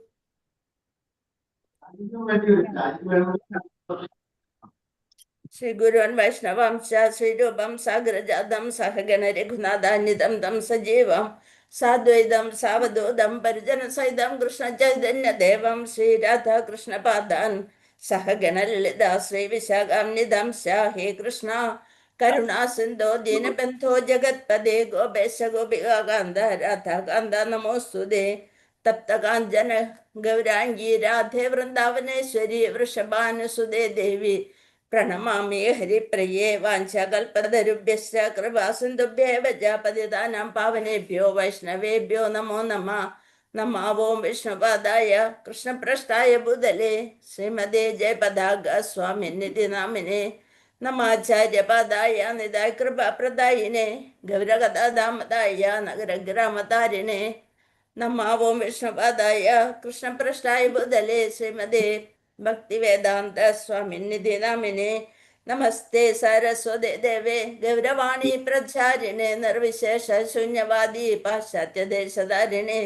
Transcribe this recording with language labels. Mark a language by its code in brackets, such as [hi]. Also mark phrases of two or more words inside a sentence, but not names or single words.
[sa] ശ്രീഗുരുവൻ വൈഷ്ണവാംശ ശ്രീരൂപം സാഗ്രജാതം സഹഗണ രഘുനാഥാന്വിതം തം സജീവം സാദ്വൈതം സാവധൂതം പരിജന സഹിതം കൃഷ്ണ ചൈതന്യദേവം ശ്രീരാധാകൃഷ്ണപാദാൻ സഹഗണ ലളിത ശ്രീ വിശാഖാന്വിതം ഹേ കൃഷ്ണ കരുണാസിന്ധോ ദീനബന്ധോ ജഗത്പദേ ഗോപേശ ഗോപികാന്ത രാധാകാന്ത നമോസ്തുതേ. തപ്തകാഞ്ചന ഗൗരാംഗീ രാധേ വൃന്ദാവനേശ്വരി വൃഷഭാനുസുതേ ദേവി പ്രണമാമി ഹരിപ്രിയേ. വാഞ്ചകൽപതരുഭ്യശ്ച കൃപാസിന്ധുഭ്യേവ ച പതിതാനാം പാവനേഭ്യോ വൈഷ്ണവേഭ്യോ നമോ നമഃ. നമാവോം വിഷ്ണുപാദായ കൃഷ്ണപ്രഷ്ടായ ഭൂതലേ ശ്രീമതേ ജയപതാക സ്വാമിനിധി നാമിനെ നമാചാര്യപാദായ നിതായ കൃപാപ്രദായിനെ ഗൗരഗദാദാമതായ നഗരഗ്രാമതാരിണേ. നമാവോം വിഷ്ണുപാദായ കൃഷ്ണപ്രഷ്ടായ ഭൂതലേ ശ്രീമതേ ഭക്തിവേദാന്ത സ്വാമിനിധി നാമിനെ നമസ്തേ സരസ്വതേ ദേവേ ഗൗരവാണി പ്രചാരിണേ നിർവിശേഷ ശൂന്യവാദി പാശ്ചാത്യദേശധാരിണേ.